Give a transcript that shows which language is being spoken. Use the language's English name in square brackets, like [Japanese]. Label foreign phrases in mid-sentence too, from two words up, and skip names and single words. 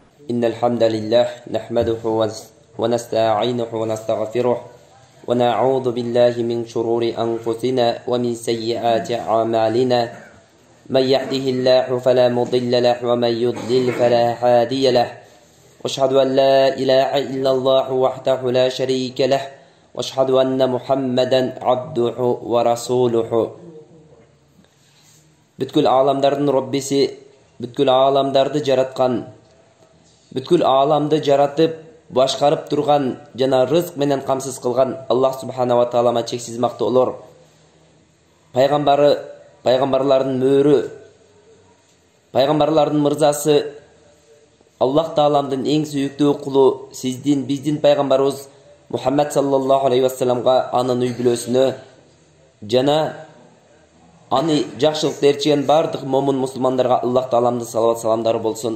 [Arabic] إن الحمد لله نحمده ونستعينه ونستغفره ونعوذ بالله من شرور أنفسنا ومن سيئات أعمالنا من يهده الله فلا مضل له ومن يضلل فلا هادي له وأشهد أن لا إله إلا الله وحده لا شريك له وأشهد أن محمدا عبده ورسوله. [Kyrgyz] Бүткүл аламдардын Роббиси, бүткүл аламдарды жараткан, бүткүл аламды жаратып, башкарып турган жана рызык менен камсыз кылган Аллах субханала таалама чексиз мактоолор. Пайгамбарлардын мөөрү, пайгамбарлардын мырзасы, Аллах тааламдын эң сүйүктүү кулу, сиздин, биздин пайгамбарыбыз Мухаммад [Arabic] صلى الله عليه وسلم, [Kyrgyz] анын үй бүлөсүнө жана аны жакшылыкты ээрчиген бардык момун мусулмандарга Аллах тааламдын салават саламдары болсун.